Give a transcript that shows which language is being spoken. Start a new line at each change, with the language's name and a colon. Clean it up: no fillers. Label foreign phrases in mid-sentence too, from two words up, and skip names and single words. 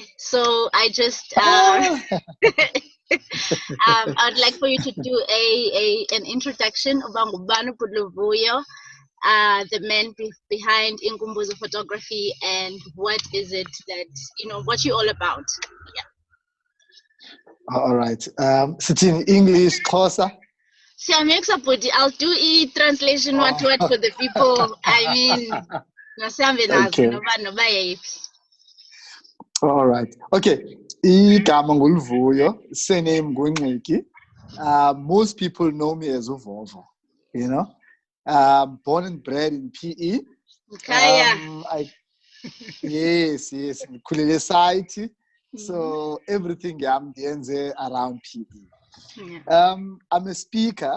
English: So I just I'd like for you to do an introduction about Ngubani Luvuyo, the man behind iinkumbuzo photography, and what is it that what you all about. All right. Sit in English, Xhosa.
Xhosa: Siyamekisa Bhuti,
English: I'll do translation word to word for the people. I mean,
Xhosa: masihambe nazo noba yeyiphi.
English: All right. Okay.
Xhosa: Igama nguLuvuyo, surname nguNgxiki.
English: Most people know me as Vovo, you know. Born and bred in PE. Yes.
Zulu: Ngikhulele site.
English: So everything I'm doing around PE. I'm a speaker.